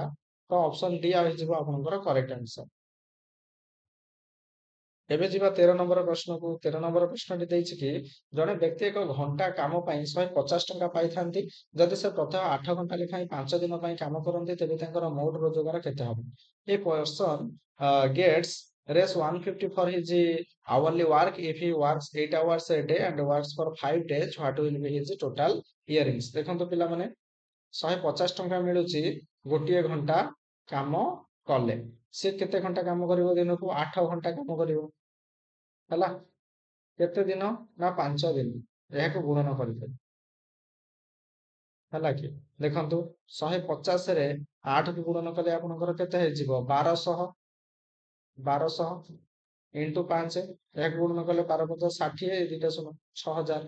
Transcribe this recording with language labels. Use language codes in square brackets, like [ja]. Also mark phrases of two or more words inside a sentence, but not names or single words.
[or] ତ ଅପସନ ଡି ହେଇଯିବ ଆପଣଙ୍କର [en] correct answer. [or] ଏବେ ଯିବା 13 ନମ୍ବର ପ୍ରଶ୍ନକୁ। 13 ନମ୍ବର ପ୍ରଶ୍ନଟି ଦେଇଛି କି ଜଣେ ବ୍ୟକ୍ତି ଏକ ଘଣ୍ଟା କାମ ପାଇଁ 150 ଟଙ୍କା ପାଇଥାନ୍ତି। ଯଦି ସେ ପ୍ରତ୍ୟହ 8 ଘଣ୍ଟା ଲେଖାଏଁ 5 ଦିନ ପାଇଁ କାମ କରନ୍ତି ତେବେ ତାଙ୍କର ମୋଟ ରୋଜଗାର କେତେ ହେବ? [en] A person gets raise 150 for his hourly work if he works 8 hours a day and works for 5 days. What will be his total earnings? [or] ଦେଖନ୍ତୁ ପିଲାମାନେ 150 ଟଙ୍କା ମିଳୁଛି ଗୋଟିଏ ଘଣ୍ଟା କାମ କଲେ। ସେ କେତେ ଘଣ୍ଟା କାମ କରିବ? ଦିନକୁ 8 ଘଣ୍ଟା କାମ କରିବ। ହେଲା, କେତେ ଦିନ ନା 5 ଦିନ, ଏହାକୁ ଗୁଣନ କରିଦେବେ। ହେଲା କି ଦେଖନ୍ତୁ 150 ରେ 8 କୁ ଗୁଣନ କଲେ ଆପଣଙ୍କର କେତେ ହେଇଯିବ 1200 ଇଣ୍ଟୁ 5, ଏହାକୁ ଗୁଣନ କଲେ 12 50 60, ଏ ଦୁଇଟା ଶୂନ 6000।